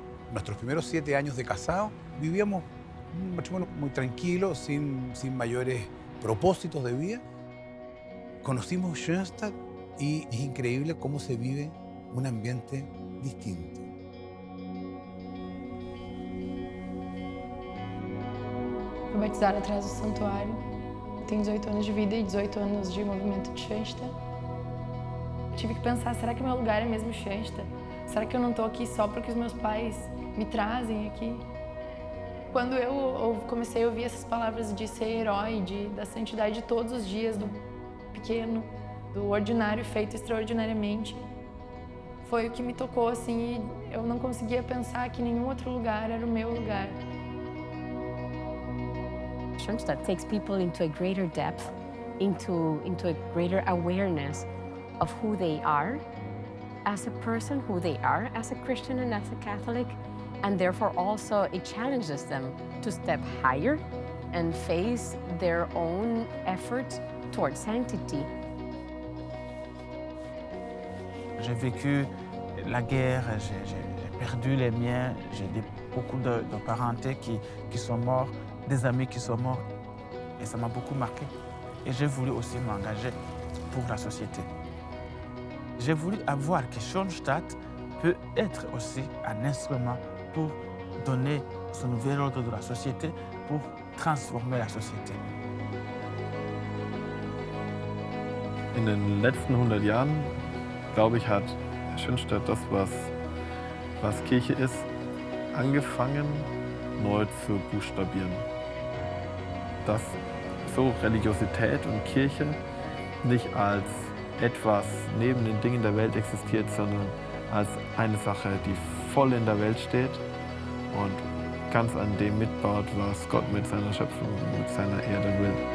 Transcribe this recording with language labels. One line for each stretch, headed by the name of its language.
Spanish: Nuestros primeros 7 años de casados vivíamos un matrimonio muy tranquilo, sin mayores propósitos de vida. Conocimos Schönstatt y es increíble cómo se vive un ambiente distinto.
Portuguese: Fui batizada atrás do santuário. Tenho 18 anos de vida e 18 anos de movimento de Schönstatt. Tive que pensar, será que meu lugar é mesmo Schönstatt? Será que eu não estou aqui só porque os meus pais me trazem aqui? Quando eu comecei a ouvir essas palavras de ser herói, da santidade de todos os dias, do pequeno, do ordinário feito extraordinariamente, foi o que me tocou, assim, e eu não conseguia pensar que nenhum outro lugar era o meu lugar.
English: Schönstatt takes people into a greater depth, into a greater awareness of who they are as a person, who they are as a Christian and as a Catholic, and therefore also it challenges them to step higher and face their own effort towards sanctity.
French: J'ai vécu la guerre, j'ai perdu les miens, j'ai beaucoup de parentés qui sont morts, des amis qui sont morts, et ça m'a beaucoup marqué. Et j'ai voulu aussi m'engager pour la société. J'ai voulu avoir que Schönstatt peut être aussi un instrument pour donner ce nouvel ordre de la société, pour transformer la société.
German: In den letzten 100 Jahren, glaube ich, hat Schönstatt das, was Kirche ist, angefangen, neu zu buchstabieren. Dass so Religiosität und Kirche nicht als etwas neben den Dingen der Welt existiert, sondern als eine Sache, die voll in der Welt steht und ganz an dem mitbaut, was Gott mit seiner Schöpfung und mit seiner Erde will.